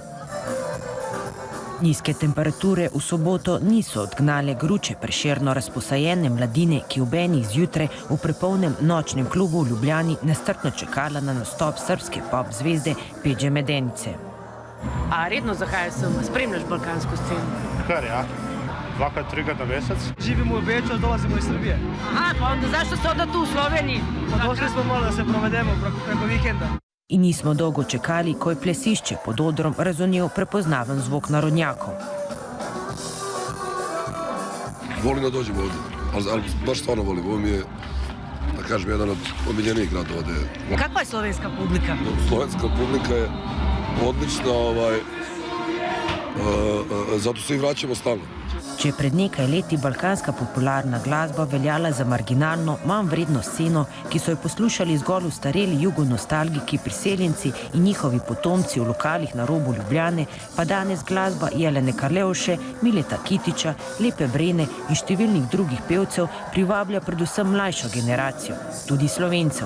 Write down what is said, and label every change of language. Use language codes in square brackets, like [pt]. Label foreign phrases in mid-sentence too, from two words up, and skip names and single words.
[sl] Nizke temperature v soboto niso odgnale gruče prešerno razposajene mladine, ki ob enih zjutraj v prepolnem nočnem klubu v Ljubljani nestrpno čakala na nastop srbske pop zvezde Peđe Medenice. A redno zahajaš sem, spremljaš balkansko sceno? Kar ja, 2-3 na mesec. [sr] Živimo v Beču, dolazimo iz Srbije. Aha, pa onda zašto se onda tu u Sloveniji? Došli smo malo da se provedemo preko vikenda. [sl] In nismo dolgo čakali, ko je plesišče pod odrom razonel prepoznaven zvok narodnjakov. [sr] Volim da dođem ovdje, ali baš stvarno volim. Ovo mi je, da kažem, jedan od omiljenijih gradova. Kakva je slovenska publika? Slovenska publika je odlična, zato se i vraćamo stalno. [sl] Če je pred nekaj leti balkanska popularna glasba veljala za marginalno, manj vredno sceno, ki so jo poslušali zgolj ustareli jugonostalgiki, priseljenci in njihovi potomci v lokalih na robu Ljubljane, pa danes glasba Jelene Karleuše, Mileta Kitića, Lepe Brene in številnih drugih pevcev privablja predvsem mlajšo generacijo, tudi Slovencev.